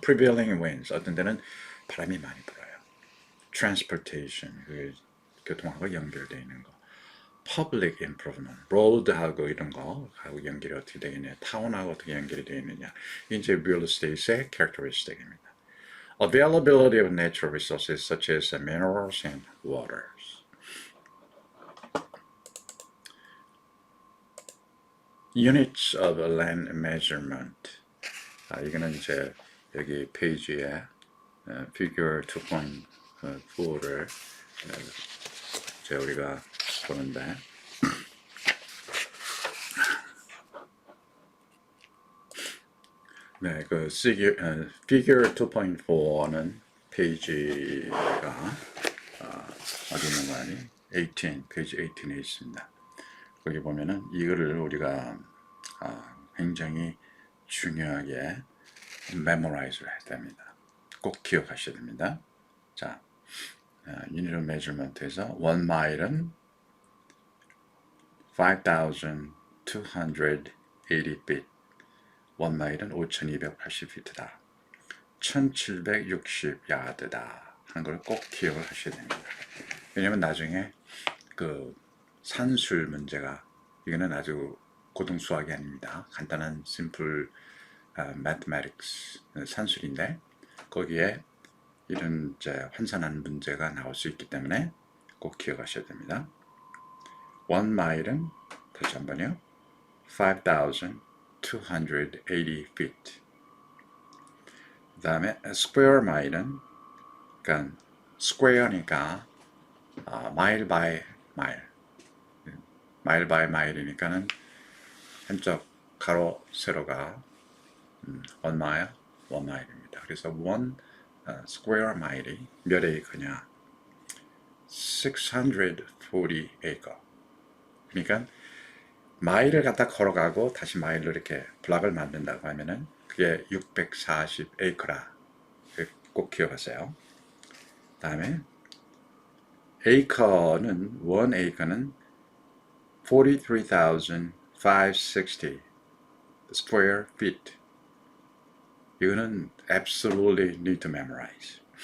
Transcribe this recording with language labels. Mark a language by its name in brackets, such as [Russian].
[Korean] Prevailing winds 어떤 데는 바람이 많이 불어요. Transportation 그 교통하고 연결되어 있는 거. Public improvement road하고 이런 거하고 연결이 어떻게 되겠냐. 타운하고 어떻게 연결이 되어 있느냐. 이제 real estate의 characteristic입니다. [English] Availability of natural resources such as minerals and waters. Units of land measurement. [Korean] 이거는 이제 여기 페이지에 figure 2.4를 이제 우리가 보는데 네, 그 figure 2.4는 페이지가 어디 있는 거 아니? 18, 페이지 18에 있습니다. 거기 보면은 이거를 우리가 굉장히 중요하게 memorize를 해야 됩니다. 꼭 기억하셔야 됩니다. 자, unit of measurement에서 1 mile은 5,280 feet. 1 마일은 5,280피트다. 1,760 야드다 하는 걸 꼭 기억을 하셔야 됩니다. 왜냐면 나중에 그 산술 문제가 이거는 아주 고등 수학이 아닙니다. 간단한 simple mathematics 산술인데 거기에 이런 이제 환산하는 문제가 나올 수 있기 때문에 꼭 기억하셔야 됩니다. 1마일은 다시 한번요. 5,280 feet. 그 다음에 square mile은 그러니까 square니까 mile by mile. mile by mile이니까는 한쪽 가로 세로가 1 mile입니다. 그래서 1 square mile이 몇 에이커냐? [English] 640 acre. [Korean] 그러니까 마일을 갖다 걸어가고 다시 마일로 이렇게 블락을 만든다고 하면은 그게 640 에이커라. 꼭 기억하세요. 다음에 에이커는 1 에이커는 43,560 square feet. 이거는 [English] absolutely need to memorize.